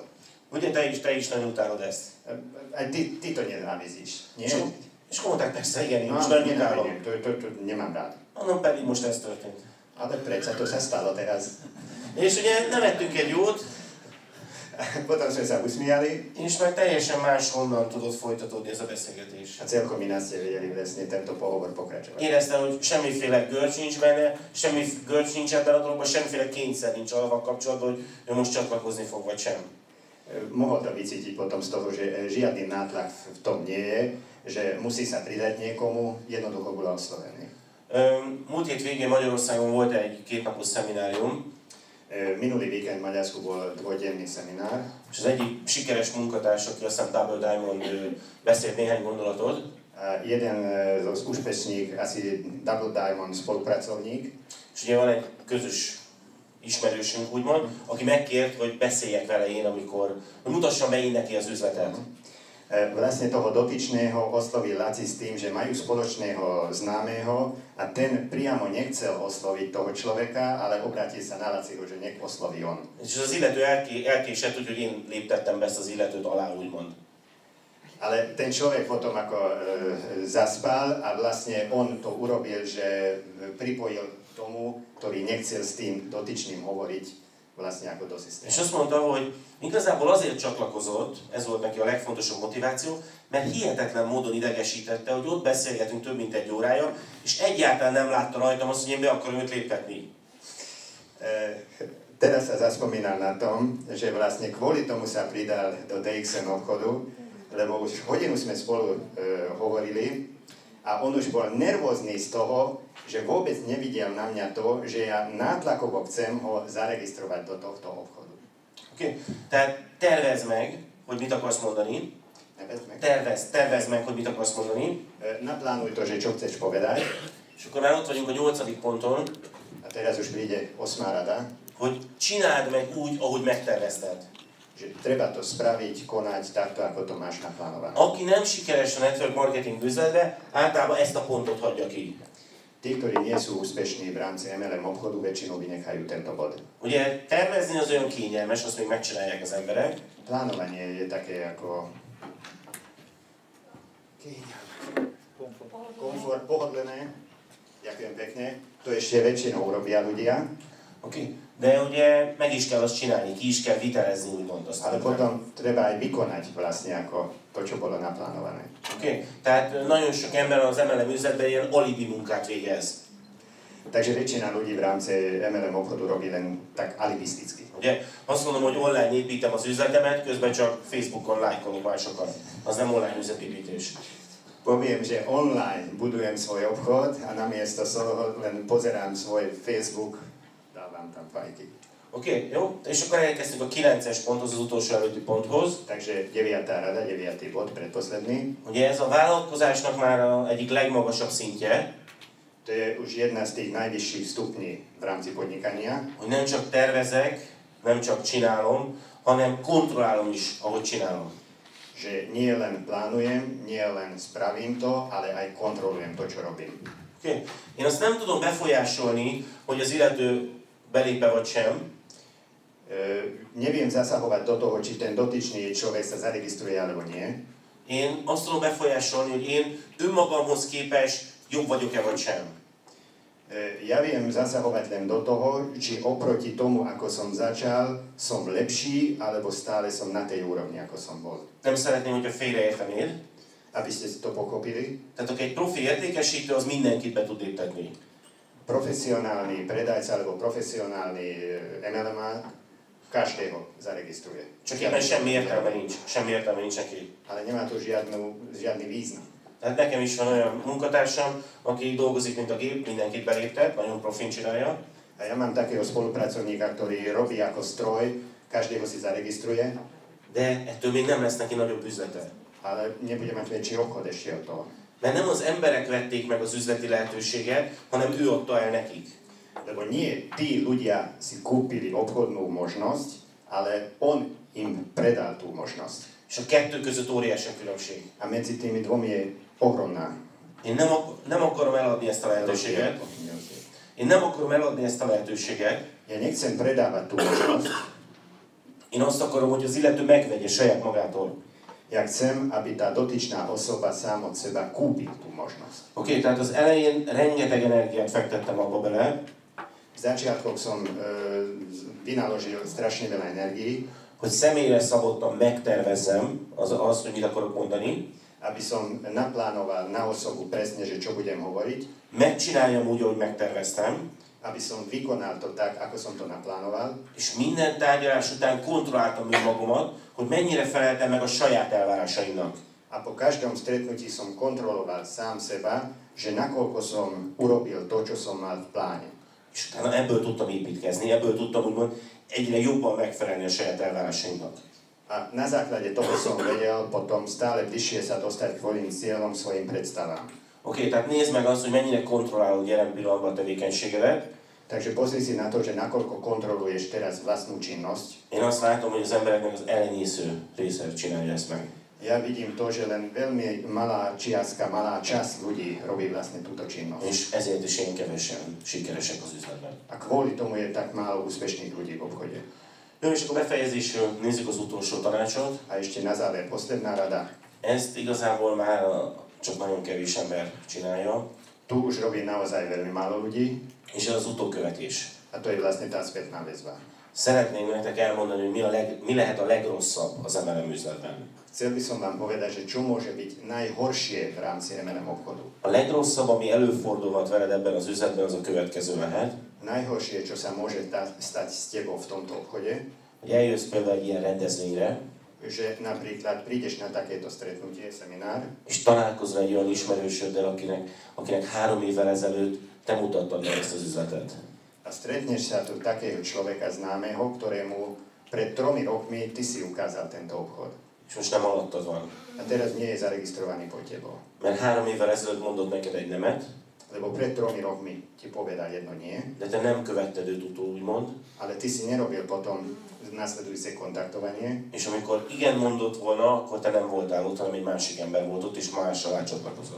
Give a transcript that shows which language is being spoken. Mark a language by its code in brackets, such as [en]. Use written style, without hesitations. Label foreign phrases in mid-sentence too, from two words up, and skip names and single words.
[hu] Ugye te is nagyon utálod ezt. [sk] Aj ty to nenávidíš, nie? [hu] És mondták, persze, igen, én most nagyon utálom. [sk] To nemám rád. [hu] Mondom, pedig most ez történt. [sk] Ale predsa to sa stalo teraz. [hu] És ugye nevettünk egy jót, [sk] Potom sme sa usmiali. [hu] és meg teljesen máshonnan tudott folytatódni ez a beszélgetés. [sk] A celkom ináč ste vedeli vlastne tento pohovor pokračovať. [hu] Éreztem, hogy semmiféle görcs nincs benne, semmi görcs nincs ebben a dologban, semmiféle kényszer nincs avval kapcsolatban, hogy ő most csatlakozni fog, vagy sem. [sk] Mohol to vycítiť potom z toho, že žiadny nátlak v tom nie je, že musí sa pridať niekomu, jednoducho bol oslovený. [hu] Múlt hét végén Magyarországon volt egy kétnapos szeminárium, [sk] Minulý víkend v Maďarsku bol dvojdenný seminár. [hu] és az egyik sikeres munkatárs, aki aztán Double Diamond beszélt néhány gondolatot. [sk] Jeden z úspešných, asi Double Diamond spolupracovník. [hu] És ugye van egy közös ismerősünk, úgymond, aki megkért, hogy beszéljek vele én, hogy mutassam be én neki az üzletet. [sk] Vlastne toho dotyčného oslovil Laci s tým, že majú spoločného známeho a ten priamo nechcel osloviť toho človeka, ale obrátil sa na Laciho, že nech osloví on. [hu] És az illető elkésett, úgyhogy én léptettem be ezt az illetőt alá, úgymond. [sk] Ale ten človek potom ako zaspal a vlastne on to urobil, že pripojil tomu, ktorý nechcel s tým dotyčným hovoriť, vlastne ako do systému. [hu] És azt mondta, hogy igazából azért csatlakozott, ez volt neki a legfontosabb motiváció, mert hihetetlen módon idegesítette, hogy ott beszélgetünk több mint 1 órája, és egyáltalán nem látta rajtam azt, hogy én be akarom őt léptetni. [sk] Teraz sa zaspomínal na tom, že vlastne kvôli tomu sa pridal do DXN obchodu, lebo už hodinu sme spolu hovorili a on už bol nervózny z toho, že vôbec nevidel na mňa to, že ja nátlakovo chcem ho zaregistrovať do tohto obchodu. [hu] Oké, tehát tervezd meg, hogy mit akarsz mondani. Tervezd meg, hogy mit akarsz mondani. [sk] Naplánuj to, že čo chceš povedať. [hu] És akkor már ott vagyunk a 8. ponton. [sk] A teraz už príde 8. rada. [hu] Hogy csináld meg úgy, ahogy megtervezted. [sk] Že treba to spraviť, konať takto, ako to máš naplánované. [hu] Aki nem sikeres a [en] network marketing [hu] üzletbe, általában ezt a pontot hagyja ki. [sk] Tí, ktorí nie sú úspešní v rámci MLM obchodu, väčšinou vynechajú tento bod. [hu] Ugye tervezni az olyan kényelmes, azt még megcsinálják az emberek. [sk] Plánovanie je také ako komfort, pohodlné. Ďakujem pekne. To ešte väčšinou urobia ľudia. [hu] Oké. De ugye meg is kell azt csinálni, ki is kell vitelezni, úgymond azt. [sk] Ale potom treba aj vykonať vlastne ako to, čo bolo naplánované. [hu] Oké. Tehát nagyon sok ember az MLM üzletben ilyen alibi munkát végez. [sk] Takže väčšina ľudí v rámci MLM obchodu robí len tak alibisticky. [hu] Ugye azt mondom, hogy online építem az üzletemet, közben csak Facebookon lájkolok másokat. Az nem online üzletépítés. [sk] Poviem, že online budujem svoj obchod a namiesto toho len pozerám svoj Facebook, dávam tam fajky. [hu] Oké, jó? És akkor elkezdtünk a 9-es ponthoz, az utolsó előtti ponthoz. [sk] Takže 9. rada, 9. bod, predposledný. [hu] Ugye ez a vállalkozásnak már egyik legmagasabb szintje. [sk] To je už jedna z tých najvyšších stupní v rámci podnikania. [hu] Hogy nem csak tervezek, nem csak csinálom, hanem kontrollálom is, ahogy csinálom. [sk] Že nie len plánujem, nie len spravím to, ale aj kontrolujem to, čo robím. [hu] Okay. Én azt nem tudom befolyásolni, hogy az illető belép-e vagy sem. [sk] Neviem zasahovať do toho, či ten dotyčný človek sa zaregistruje alebo nie. [hu] Én azt tudom befolyásolni, hogy én önmagamhoz képest jobb vagyok-e vagy sem. [sk] Ja viem zasahovať len do toho, či oproti tomu, ako som začal, som lepší, alebo stále som na tej úrovni, ako som bol. [hu] Nem szeretném, hogyha félreértenéd. [sk] Aby ste to pochopili. [hu] Tehát egy profi értékesítő az mindenkit be tud léptetni. [sk] Profesionálny predajca alebo profesionálny MLM každého zaregistruje. [hu] Csak éppen semmi értelme nincs. Semmi értelme nincs neki. [sk] Ale nemá to žiadny význam. [hu] Tehát nekem is van olyan munkatársam, aki dolgozik, mint a gép, mindenkit beléptet, nagyon profin csinálja. [sk] A ja mám takého spolupracovníka, ktorý robí ako stroj, každého si zaregistruje. [hu] De ettől még nem lesz neki nagyobb üzlete. [sk] Ale nebude mať väčší obchod ešte od toho. [hu] Mert nem az emberek vették meg az üzleti lehetőséget, hanem ő adta el nekik. [sk] Lebo nie tí ľudia si kúpili obchodnú možnosť, ale on im predal tú možnosť. [hu] És a kettő között óriási a különbség. [sk] A medzi tými dvomi je ohromná. [hu] Én nem akarom eladni ezt a lehetőséget. Én nem akarom eladni ezt a lehetőséget. [sk] Ja nechcem predávať tú možnosť. [hu] Én azt akarom, hogy az illető megvegye saját magától. [sk] Ja chcem, aby tá dotyčná osoba sám od seba kúpil tú možnosť. [hu] Oké, tehát az elején rengeteg energiát fektettem abba bele. [sk] V začiatkoch som vynaložil strašne veľa energií. [hu] Hogy személyre szabottan megtervezzem az, hogy mit akarok mondani. [sk] Aby som naplánoval na osobu presne, že čo budem hovoriť. [hu] Megcsináljam úgy, ahogy megterveztem. [sk] Aby som vykonal to tak, ako som to naplánoval. [hu] És minden tárgyalás után kontrolláltam még magamat, hogy mennyire feleltem meg a saját elvárásaimnak. [sk] A po každom stretnutí som kontroloval sám seba, že nakoľko som urobil to, čo som mal v pláne. [hu] És utána ebből tudtam építkezni, ebből tudtam úgymond egyre jobban megfelelni a saját elvárásaimnak. [sk] A na základe toho som vedel potom stále bližšie sa dostať k svojim cieľom, svojim predstavám. [hu] Oké, tehát nézd meg azt, hogy mennyire kontrollálod jelen pillanatban a tevékenységedet. [sk] Takže pozri si na to, že nakoľko kontroluješ teraz vlastnú činnosť. [hu] Én azt látom, hogy az embereknek az elenyésző része csinálja ezt meg. [sk] Ja vidím to, že len veľmi malá čiastka, malá časť ľudí robí vlastne túto činnosť. [hu] És ezért is én kevesen sikeresek az üzletben. [sk] A kvôli tomu je tak málo úspešných ľudí v obchode. [hu] Jó, és akkor befejezésül nézzük az utolsó tanácsot. [sk] A ešte na záver posledná rada. [hu] Ezt igazából már csak nagyon kevés ember csinálja. [sk] Tu už robí naozaj veľmi málo ľudí. [hu] És ez az utókövetés. [sk] A A to je vlastne tá spätná väzba. [hu] Szeretném nektek elmondani, hogy mi lehet a legrosszabb az MLM üzletben. [sk] Chcel by som vám povedať, že čo môže byť najhoršie v rámci MLM obchodu. [hu] A legrosszabb, ami előfordulhat veled ebben az üzletben, az a következő lehet. [sk] Najhoršie, čo sa môže stať s tebou v tomto obchode, [hu] hogy eljössz például egy ilyen rendezvényre, [sk] že napríklad prídeš na takéto stretnutie, seminár, [hu] és találkozol egy olyan ismerősöddel, akinek 3 évvel ezelőtt te mutattad meg ezt az üzletet. [sk] A stretneš sa tu takého človeka známeho, ktorému pred 3 rokmi ty si ukázal tento obchod. [hu] És most nem alattad van. [sk] A teraz nie je zaregistrovaný pod tebou. [hu] Mert 3 évvel ezelőtt mondott neked egy nemet, [sk] Lebo pred 3 rokmi ti povedal jedno nie, [hu] de te nem követted őt utól, úgymond. [sk] ale ty si nerobil potom nasledujúce kontaktovanie. [hu] És amikor igen mondott volna, akkor te nem voltál ott, hanem egy másik ember volt ott, és mással átcsatlakozott.